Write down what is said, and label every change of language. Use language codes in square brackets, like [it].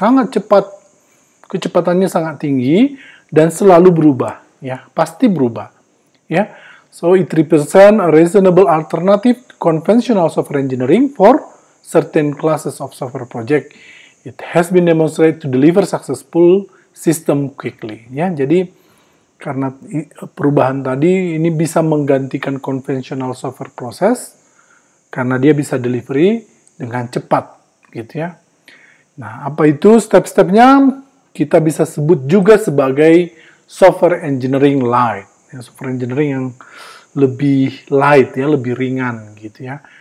[id] Sangat cepat, kecepatannya sangat tinggi dan selalu berubah, ya, pasti berubah, ya. [en] So it represent a reasonable alternative to conventional software engineering for certain classes of software project. It has been demonstrated to deliver successful system quickly, ya. [id] Jadi karena perubahan tadi ini bisa menggantikan konvensional software proses karena dia bisa delivery dengan cepat, gitu ya. Nah, apa itu step-stepnya? Kita bisa sebut juga sebagai software engineering light, ya, software engineering yang lebih light, ya, lebih ringan, gitu ya.